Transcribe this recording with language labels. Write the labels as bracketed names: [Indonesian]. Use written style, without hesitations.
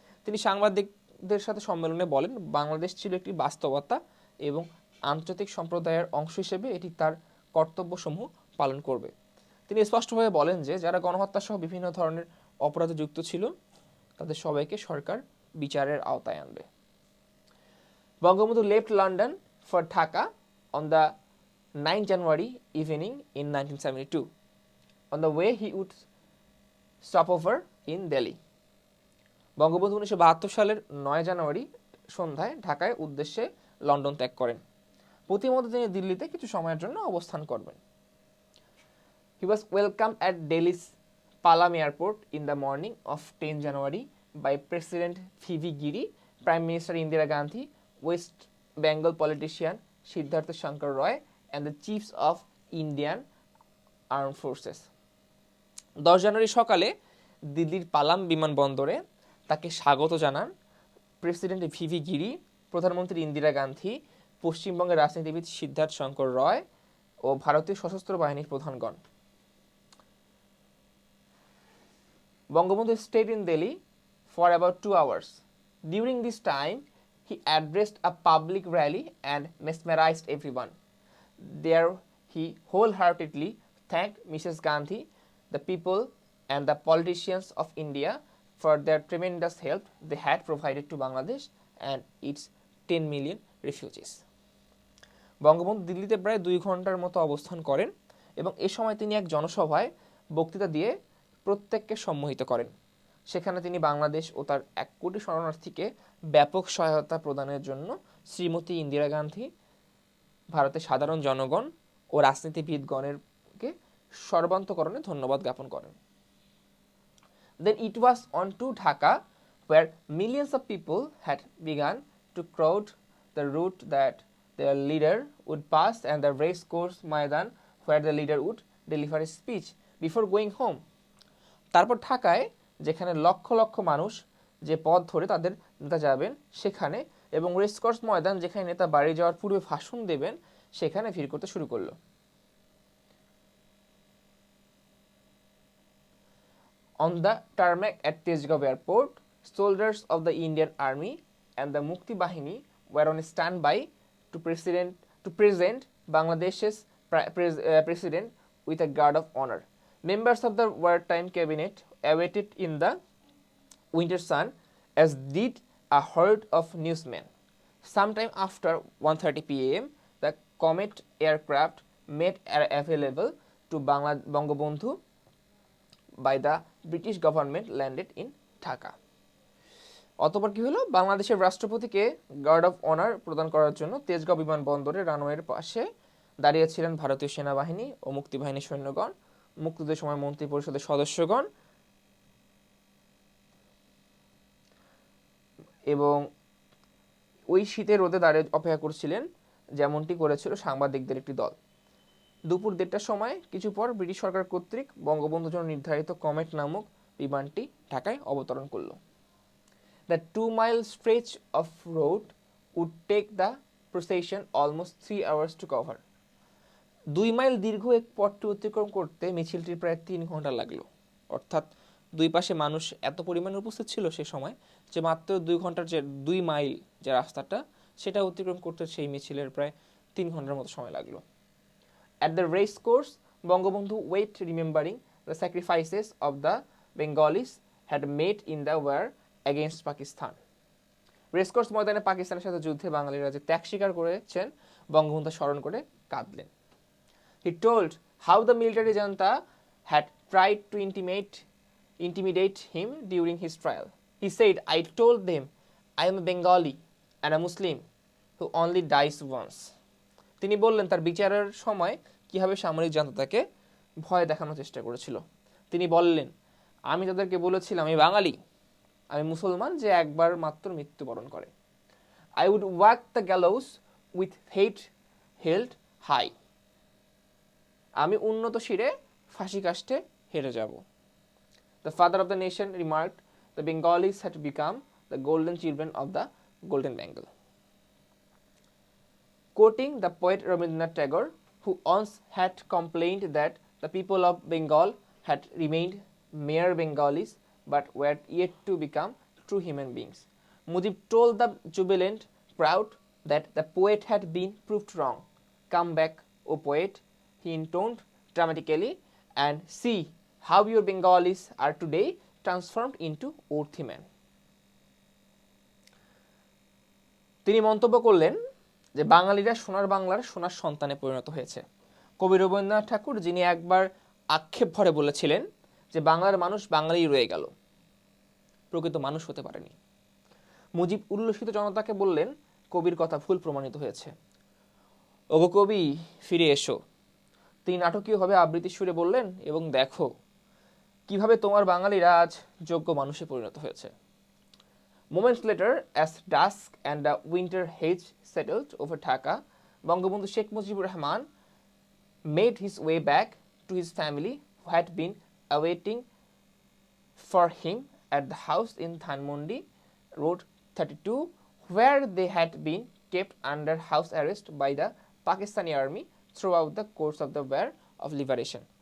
[Bangla] তিনি সাংবাদিকদের সাথে সম্মেলনে বলেন, বাংলাদেশ ছিল একটি বাস্তবতা এবং আন্তর্জাতিক সম্প্রদায়ের অংশ হিসেবে এটি তার কর্তব্যসমূহ পালন করবে। তিনি স্পষ্টভাবে বলেন যে যারা গণহত্যা সহ বিভিন্ন ধরনের অপরাধে যুক্ত ছিল তাদের সবাইকে সরকার বিচারের আওতায় আনবে। [English] Bangabandhu left London for Dhaka on the 9 January evening in 1972. On the way he would stop over in Delhi. [Bangla] Bangabandhu 1972 সালের 9 জানুয়ারি সন্ধ্যায় ঢাকায় উদ্দেশ্যে লন্ডন ত্যাগ করেন। প্রতিমধ্যে তিনি দিল্লিতে কিছু সময়ের জন্য অবস্থান করবেন। [English] He was welcomed at Delhi's Palam Airport in the morning of 10 January by President V.V. Giri, Prime Minister Indira Gandhi, West Bengal politician Siddhartha Shankar Roy, and the chiefs of Indian Armed Forces. [Bangla] 10 জানুয়ারি সকালে দিল্লির পালাম বিমানবন্দরে তাকে স্বাগত জানান president V.V. গিরি, প্রধানমন্ত্রী ইন্দিরা গান্ধী, পশ্চিমবঙ্গের রাজনীতিবিদ সিদ্ধার্থ শঙ্কর রয় ও ভারতীয় সশস্ত্র বাহিনীর প্রধানগণ। [English] Bangabandhu stayed in Delhi for about 2 hours. During this time, he addressed a public rally and mesmerized everyone. There, he wholeheartedly thanked Mrs. Gandhi, the people, and the politicians of India for their tremendous help they had provided to Bangladesh and its 10 million refugees. [Bangla] Bangabandhu দিল্লিতে প্রায় 2 ঘন্টার মতো অবস্থান করেন এবং এ সময় তিনি এক জনসভায় বক্তৃতা দিয়ে প্রত্যেককে সম্মোহিত করেন। সেখানে তিনি বাংলাদেশ ও তার 1 কোটি শরণার্থীকে ব্যাপক সহায়তা প্রদানের জন্য শ্রীমতী ইন্দিরা গান্ধী, ভারতের সাধারণ জনগণ ও রাজনীতিবিদগণেরকে সর্বান্তকরণে ধন্যবাদ জ্ঞাপন করেন। [English] Then it was on to Dhaka where millions of people had begun to crowd the route that their leader would pass and the race course Maidan where the leader would deliver a speech before going home. [Bangla] তারপর ঢাকায় যেখানে লক্ষ লক্ষ মানুষ যে পথ ধরে তাদের নেতা যাবেন সেখানে, এবং রেসকোর্স ময়দান যেখানে নেতা বাড়ি যাওয়ার পূর্বে ভাষণ দেবেন সেখানে ভিড় করতে শুরু করলো। [English] On the tarmac at Tezgaon Airport, soldiers of the Indian Army and the Mukti Bahini were on standby to present Bangladesh's president with a guard of honor. Members of the wartime cabinet awaited in the winter sun, as did a horde of newsmen. Sometime after 1:30 p.m., the Comet aircraft made available to Bangabandhu by the British government landed in Dhaka. [Bangla] অতঃপর কি হলো, বাংলাদেশের রাষ্ট্রপতিকে guard of honour প্রদান করার জন্য তেজগাঁও বিমানবন্দরে রানওয়ের পাশে দাঁড়িয়েছিলেন ভারতীয় সেনাবাহিনী ও মুক্তিবাহিনীর সৈন্যগণ, মুক্তিযুদ্ধের সময় মন্ত্রী পরিষদের সদস্যগণ এবং ওই শীতের রোদে দাঁড়িয়ে অপেক্ষা করছিলেন, যেমনটি করেছিল সাংবাদিকদের একটি দল। দুপুর 1:30টার সময় কিছু পর ব্রিটিশ সরকার কর্তৃক বঙ্গবন্ধুর জন্য নির্ধারিত কমেট নামক বিমানটি ঢাকায় অবতরণ করল। [English] The 2-mile stretch of road would take the procession almost 3 hours to cover. [Bangla] 2 mile দীর্ঘ এক পথটি অতিক্রম করতে মিছিলটির প্রায় 3 ঘন্টা লাগলো। অর্থাৎ দুই পাশে মানুষ এত পরিমাণে উপস্থিত ছিল সে সময় যে মাত্র 2 ঘন্টার যে 2 মাইল যে রাস্তাটা সেটা অতিক্রম করতে সেই মিছিলের প্রায় 3 ঘন্টার মতো সময় লাগলো। [English] At the race course, Bangabandhu wait remembering the sacrifices of the Bengalis had made in the war against Pakistan. [Bangla] Racecourse ময়দানে পাকিস্তানের সাথে যুদ্ধে বাঙালিরা যে ত্যাগ স্বীকার করেছেন বঙ্গবন্ধু স্মরণ করে কাঁদলেন। [English] He told how the military junta had tried to intimidate him during his trial. He said, I told them I am a Bengali and a Muslim who only dies once. [Bangla] তিনি বললেন তার বিচারের সময় কিভাবে সামরিক জান্তা তাকে ভয় দেখানোর চেষ্টা করেছিল। তিনি বললেন, আমি তাদেরকে বলেছিলাম আমি বাঙালি, আমি মুসলমান যে একবার মাত্র মৃত্যুবরণ করে। [English] I would walk the gallows with head held high. [Bangla] আমি উন্নত শিরে ফাঁসি কাষ্ঠে হেঁটে যাব। [English] The father of the nation remarked, the Bengalis had become the golden children of the golden Bengal. Quoting the poet Rabindranath Tagore, who once had complained that the people of Bengal had remained mere Bengalis but were yet to become true human beings, Mujib told the jubilant crowd that the poet had been proved wrong. Come back, O poet, he intoned dramatically, and see how your Bengalis are today transformed into earthy men. [Bangla] তিনি মন্তব্য করলেন যে বাঙালিরা সোনার বাংলার সোনার সন্তানে পরিণত হয়েছে। কবি রবীন্দ্রনাথ ঠাকুর, যিনি একবার আক্ষেপ ভরে বলেছিলেন যে বাংলার মানুষ বাঙালি রয়ে গেল, প্রকৃত মানুষ হতে পারেনি। মুজিব উল্লসিত জনতাকে বললেন, কবির কথা ভুল প্রমাণিত হয়েছে, ওগো কবি ফিরে এসো। তিনি নাটকীয়ভাবে আবৃত্তির সুরে বললেন, এবং দেখো কিভাবে তোমার বাঙালিরা আজ যোগ্য মানুষে পরিণত হয়েছে। [English] Moments later, as dusk and the winter haze settled over Dhaka, Bangabandhu Sheikh Mujibur Rahman made his way back to his family, who had been awaiting for him at the house in Dhanmondi Road 32, where they had been kept under house arrest by the Pakistani army throughout the course of the war of liberation.